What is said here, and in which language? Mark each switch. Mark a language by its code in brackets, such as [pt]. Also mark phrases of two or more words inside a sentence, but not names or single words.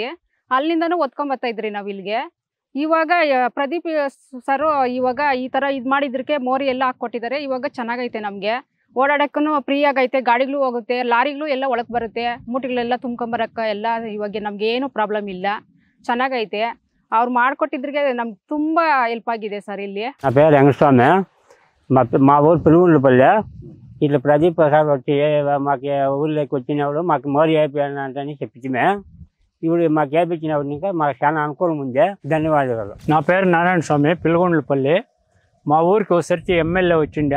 [kn] ಅಲ್ಲಿಂದನೂ ಹೊತ್ಕೊಂಡ್ ಬರ್ತಾ ಇದ್ರಿ ನಾವು ಇಲ್ಲಿಗೆ. ಇವಾಗ ಪ್ರದೀಪ್ ಸರ್ ಇವಾಗ ಈ ಥರ ಇದು ಮಾಡಿದ್ರಕ್ಕೆ ಮೋರಿ ಎಲ್ಲ ಹಾಕ್ಕೊಟ್ಟಿದ್ದಾರೆ. ಇವಾಗ ಚೆನ್ನಾಗೈತೆ, ನಮಗೆ ಓಡಾಡಕ್ಕೂ ಫ್ರೀ ಆಗೈತೆ. ಗಾಡಿಗಳು ಹೋಗುತ್ತೆ, ಲಾರಿಗಳು ಎಲ್ಲ ಒಳಗೆ ಬರುತ್ತೆ, ಮೂಟಿಗಳೆಲ್ಲ ತುಂಬ್ಕೊಂಬರಕ್ಕೆ ಎಲ್ಲ. ಇವಾಗ ನಮ್ಗೆ ಏನು ಪ್ರಾಬ್ಲಮ್ ಇಲ್ಲ, ಚೆನ್ನಾಗೈತೆ. ಅವ್ರು ಮಾಡಿಕೊಟ್ಟಿದ್ರಿಗೆ ನಮ್ಗೆ ತುಂಬ ಹೆಲ್ಪ್ ఆಗಿದೆ సార్. ಇಲ್ಲಿ [te] నా పేరు వెంకటస్వామి. మా ఊరు పిలుగుండ్లపల్లి. ఇట్లా ప్రదీప్ సార్ వచ్చి మాకు ఊళ్ళోకి వచ్చినప్పుడు మాకు మోరి అయిపోయానంటని చెప్పించమే. ఇప్పుడు మాకు వేయించినప్పుడు ఇంకా మాకు చాలా అనుకూలం ఉంది. ధన్యవాదాలు. నా పేరు నారాయణ స్వామి, పిలుగుండ్లపల్లి. మా ఊరికి ఒకసారి ఎమ్మెల్యే వచ్చిండే.